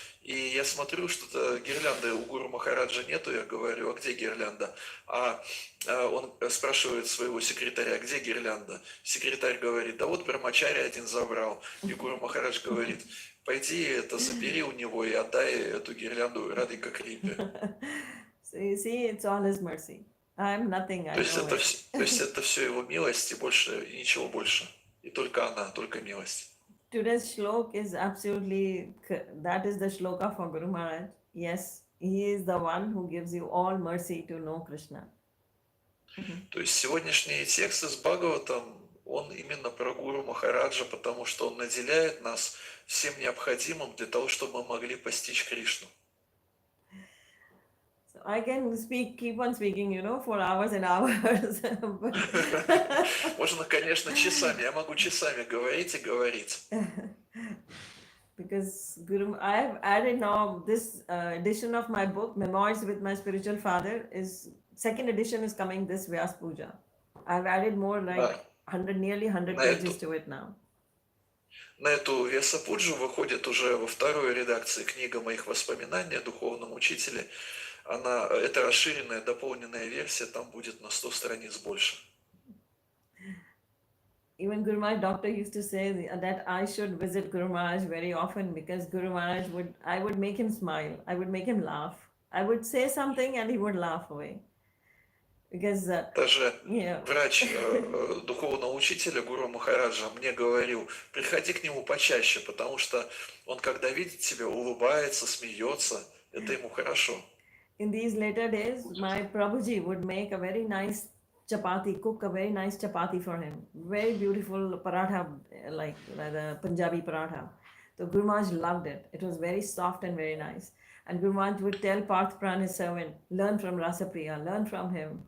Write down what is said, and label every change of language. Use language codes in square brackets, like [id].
[ru] И я смотрю, что гирлянды у Гуру Махараджа нету. Я говорю, а где гирлянда? А он спрашивает своего секретаря, где гирлянда? Секретарь говорит, да вот брахмачари один забрал. И Гуру Махарадж говорит, пойди это забери у него и отдай эту гирлянду Радхика Крипе. [en] So you see, it's all his mercy. I'm nothing. [ru] То есть это все его милость и больше, и ничего больше. И только она, только милость. [en] Today's shlok is absolutely, that is the shloka for Guru Maharaj. Yes, he is the one who gives you all mercy to know Krishna. [ru] То есть сегодняшние тексты с Бхагаватам, он именно про Гуру Махараджа, потому что он наделяет нас всем необходимым для того, чтобы мы могли постичь Кришну. [en] I can keep on speaking, for hours and hours. But [ru] Можно, конечно, часами. Я могу часами говорить и говорить. [en] because Guru, I've added now this edition of my book, Memoirs with My Spiritual Father, is second edition is coming this Vyas Puja. I've added more like [ru] Да. [en] nearly 100 [ru] На [en] pages [ru] эту, [en] to it now. [ru] на эту Весапуджу выходит уже во второй редакции книга моих воспоминаний о духовном учителе. Это расширенная, дополненная версия, там будет на 100 страниц больше. [en] Even Guru Maharaj doctor used to say that I should visit Guru Maharaj very often because Guru Maharaj I would make him smile, I would make him laugh. I would say something and he would laugh away. Because [ru] Даже [en] yeah. [ru] врач духовного учителя Гуру Махараджа мне говорил, приходи к нему почаще, потому что он, когда видит тебя, улыбается, смеется, это ему хорошо. [en] In these later days, my Prabhuji would make a very nice chapati, cook a very nice chapati for him. Very beautiful paratha, like the Punjabi paratha. So Guru Maharaj loved it. It was very soft and very nice. And Guru Maharaj would tell Parth Pran, his servant, learn from Rasapriya, learn from him.